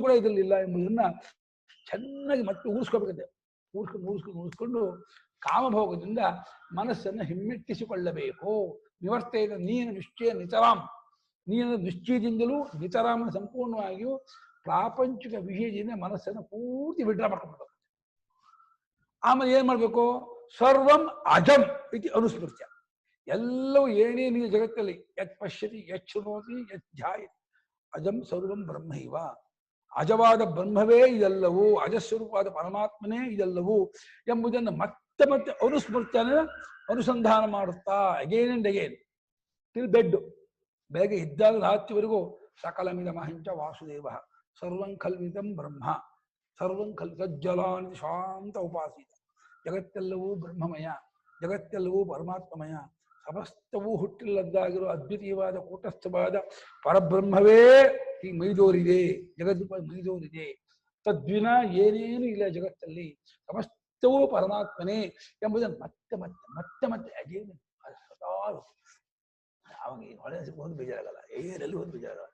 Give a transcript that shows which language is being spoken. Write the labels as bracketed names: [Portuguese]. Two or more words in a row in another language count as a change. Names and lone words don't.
[Kannada] ಕೂಡ ಇದರಲ್ಲಿ ಇಲ್ಲ ಎಂಬುದನ್ನ ಚೆನ್ನಾಗಿ ಮತ್ತೆ ಊರಿಸ್ಕೋಬೇಕಂತೆ ಊರಿಸ್ಕೊಂಡು ಕಾಮಭೋಗದಿಂದ ಮನಸ್ಸನ್ನು ಹಿಮ್ಮೆಟ್ಟಿಸಿಕೊಳ್ಳಬೇಕು ನಿವರ್ತೇನ ನೀನು ನಿಶ್ಚಯ ನಿತರಾಮ್ ನೀನು ನಿಶ್ಚಯದಿಂದಲೂ ನಿತರಾಮನ ಸಂಪೂರ್ಣವಾಗಿಯೂ ಪ್ರಾಪಂಚಿಕ ವಿಷಯದಿಂದ ಮನಸ್ಸನ್ನು ಪೂರ್ತಿ ವಿಡ್ರಾ ಮಾಡ್ಕೊಳ್ಬೇಕು ಆಮೇಲೆ ಏನ್ [Sanskrit] ಮಾಡ್ಬೇಕು ಸರ್ವಂ ಅಜಂ ಇತಿ ಅನುಸ್ಮೃತ್ಯ [Kannada] ಎಲ್ಲವೂ ಏನೇನು ಜಗತ್ತಲ್ಲಿ [Sanskrit] ಯತ್ ಪಶ್ಯತಿ ಯತ್ ಶೃಣೋತಿ ಯತ್ ಧ್ಯಾಯತಿ ಅಜಂ ಸರ್ವಂ ಬ್ರಹ್ಮೈವ [Kannada] ಅಜವಾದ ಬ್ರಹ್ಮವೇ ಇದೆಲ್ಲವೂ ಅಜಸ್ವರೂಪವಾದ ಪರಮಾತ್ಮನೇ ಇದೆಲ್ಲವೂ ಎಂಬುದನ್ನು ಮತ್ತೆ ಮತ್ತೆ ಅನುಸ್ಮೃತ್ಯನ ಅನುಸಂಧಾನ ಮಾಡುತ್ತಾ [English] again and again till bed [Kannada] ಬೆಳಗ್ಗೆ ಇದ್ದಾಗ ರಾತ್ರಿವರೆಗೂ [Sanskrit] ಸಕಲಮಿದ ಮಹಂಚ ವಾಸುದೇವ ಸರ್ವಂ ಕಲ್ವಿತಂ ಬ್ರಹ್ಮ ಸರ್ವಂ ಕಲ್ವಿತಜ್ಜಲಾನಿ ಶಾಂತ [Kannada] ಉಪಾಸಿತ ಜಗತ್ತೆಲ್ಲವೂ ಬ್ರಹ್ಮಮಯ ಜಗತ್ತೆಲ್ಲವೂ ಪರಮಾತ್ಮಮಯ ಸಮಸ್ತವೂ ಹುಟ್ಟಿಲ್ಲದ್ದಾಗಿರೋ ಅದ್ವಿತೀಯವಾದ ಕೂಟಸ್ಥವಾದ ಪರಬ್ರಹ್ಮವೇ ಈ ಮೈದೋರಿದೆ ಜಗದ್ದು ಮೈದೋರಿದೆ ತದ್ವಿನ ಏನೇನು ಇಲ್ಲ ಜಗತ್ತಲ್ಲಿ ಸಮಸ್ತ ನಿತ್ಯವೂ ಪರಮಾತ್ಮನೇ ಎಂಬುದನ್ನು ಮತ್ತೆ ಮತ್ತೆ ಮತ್ತೆ ಮತ್ತೆ ಅದೇ ಸದಾ ಅವಾಗ ಹೊಳೆ ಹೋದ್ ಬೇಜಾರಾಗಲ್ಲ, ಏನಲ್ಲಿ ಹೋದ್ ಬೇಜಾರಾಗಲ್ಲ.